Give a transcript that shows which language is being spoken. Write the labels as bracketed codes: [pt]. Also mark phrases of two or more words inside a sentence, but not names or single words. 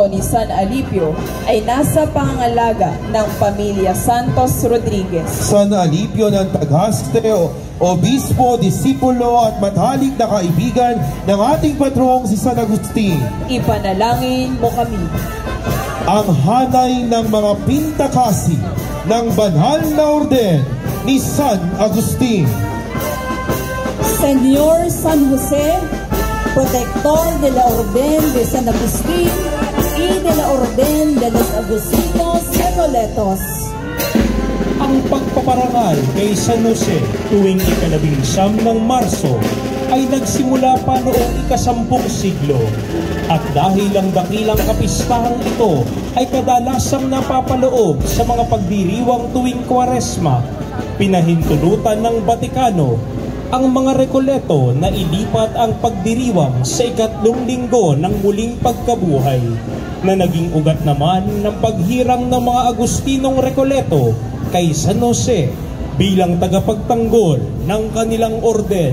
[tl] ni San Alipio ay nasa pangangalaga ng pamilya Santos Rodriguez. San Alipio ng Tagaste, obispo, disipulo at matalik na kaibigan ng ating patrong si San Agustin. Ipanalangin mo kami. Ang hanay ng mga pintakasi ng banal na orden ni San Agustin. [es] Señor San Jose, protector de la Orden de San Agustín y de la Orden de los Agustinos Recoletos. [tl] Ang pagpaparangal kay San Jose tuwing 19 ng Marso ay nagsimula pa noong 10 siglo at dahil ang dakilang kapistahang ito ay kadalasang napapaloob sa mga pagdiriwang tuwing Kwaresma, pinahintulutan ng Batikano ang mga Recoleto na ilipat ang pagdiriwang sa 3 linggo ng muling pagkabuhay na naging ugat naman ng paghirang ng mga Agustinong Recoleto kay San Jose bilang tagapagtanggol ng kanilang orden.